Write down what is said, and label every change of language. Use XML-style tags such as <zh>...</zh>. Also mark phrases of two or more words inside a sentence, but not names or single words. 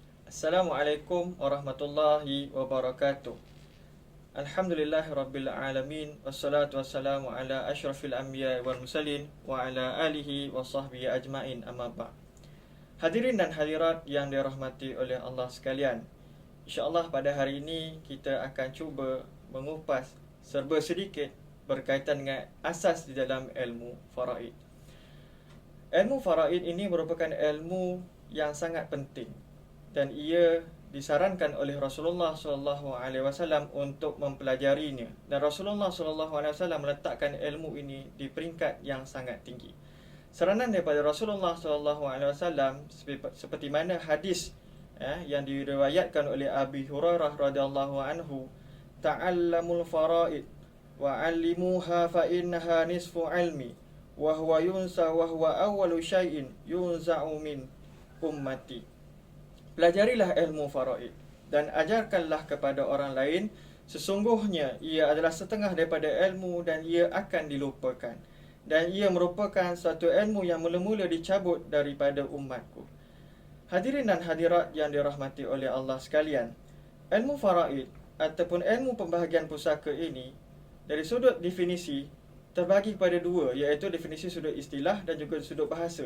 <ar>السلام عليكم ورحمة الله وبركاته. الحمد لله رب العالمين والصلاة والسلام على أشرف الأنبياء والمرسلين وعلى آله وصحبه أجمعين، أما بعد.</ar> <ms>Hadirin dan hadirat yang dirahmati oleh Allah sekalian, insya-Allah pada hari ini kita akan cuba mengupas serba sedikit berkaitan dengan asas di dalam ilmu faraid. Ilmu faraid ini merupakan ilmu yang sangat penting dan ia disarankan oleh Rasulullah SAW untuk mempelajarinya, dan Rasulullah SAW meletakkan ilmu ini di peringkat yang sangat tinggi. Saranan daripada Rasulullah SAW seperti mana hadis yang diriwayatkan oleh Abi Hurairah</ms> <ar>رضي الله عنه, تعلموا الفرائض وعلموها فإنها نصف العلم وهو ينسى وهو أول شيء ينزع من أمتي.</ar> <ms>Pelajarilah ilmu faraid dan ajarkanlah kepada orang lain, sesungguhnya ia adalah setengah daripada ilmu dan ia akan dilupakan, dan ia merupakan satu ilmu yang mula-mula dicabut daripada umatku. Hadirin dan hadirat yang dirahmati oleh Allah sekalian, ilmu faraid ataupun ilmu pembahagian pusaka ini dari sudut definisi terbagi kepada dua, iaitu definisi sudut istilah dan juga sudut bahasa.</ms>